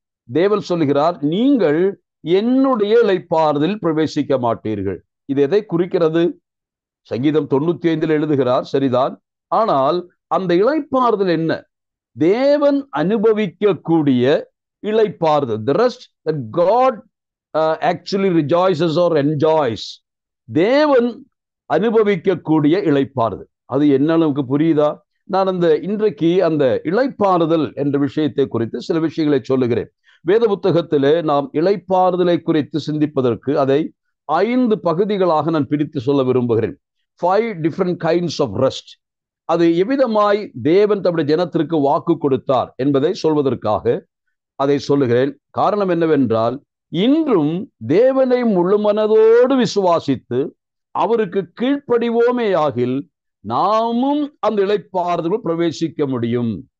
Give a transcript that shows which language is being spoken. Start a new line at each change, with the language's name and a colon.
Tamil: தேவன் சொல்லுகிறார், நீங்கள் என்னுடைய இளைப்பாறுதலில் பிரவேசிக்க மாட்டீர்கள். இது எதை குறிக்கிறது? சங்கீதம் 95 எழுதுகிறார், சரிதான். ஆனால் அந்த இளைப்பாறுதல் என்ன? தேவன் அனுபவிக்கக்கூடிய இளைப்பாறுதல்.
English: The rest that God actually rejoices or enjoys.
Tamil: தேவன் அனுபவிக்கக்கூடிய இளைப்பாறுதல். அது என்ன நமக்கு புரியுதா? நான் இன்றைக்கு அந்த இளைப்பாறுதல் என்ற விஷயத்தை குறித்து சில விஷயங்களை சொல்லுகிறேன். வேத புத்தகத்திலே நாம் இளைப்பாறுதலை குறித்து சிந்திப்பதற்கு அதை 5 பகுதிகளாக நான் பிரித்து சொல்ல விரும்புகிறேன்.
English: 5 different kinds of rest.
Tamil: அது எவ்விதமாய் தேவன் தம்முடைய ஜனத்திற்கு வாக்கு கொடுத்தார் என்பதை சொல்வதற்காக அதை சொல்லுகிறேன். காரணம் என்னவென்றால், இன்றும் தேவனை முழு மனதோடு விசுவாசித்து அவருக்கு கீழ்ப்படிவோமே ஆகில் நாமும் அந்த இளைப்பாறுதலுக்குள் பிரவேசிக்க முடியும்.